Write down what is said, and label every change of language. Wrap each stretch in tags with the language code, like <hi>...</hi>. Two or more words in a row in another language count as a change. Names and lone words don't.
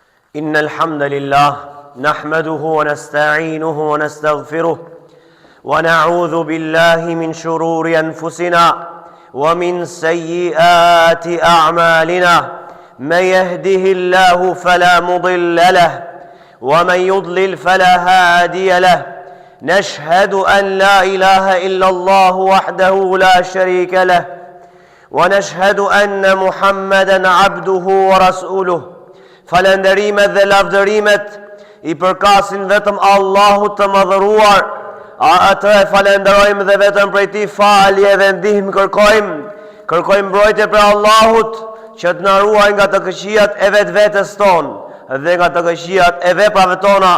<ar>إن الحمد لله نحمده ونستعينه ونستغفره ونعوذ بالله من شرور أنفسنا ومن سيئات أعمالنا من يهده الله فلا مضل له ومن يضلل فلا هادي له نشهد أن لا إله إلا الله وحده لا شريك له ونشهد أن محمدا عبده ورسوله</ar> <sq>falënderimet dhe lavdërimet I përkasin vetëm Allahut të madhëruar, atë e falenderojmë dhe vetëm prej tij falje dhe ndihmë kërkojmë mbrojtje për Allahut që të na ruaj nga të këqijat e vetvetes tonë dhe nga të këqijat e veprave tona.</sq>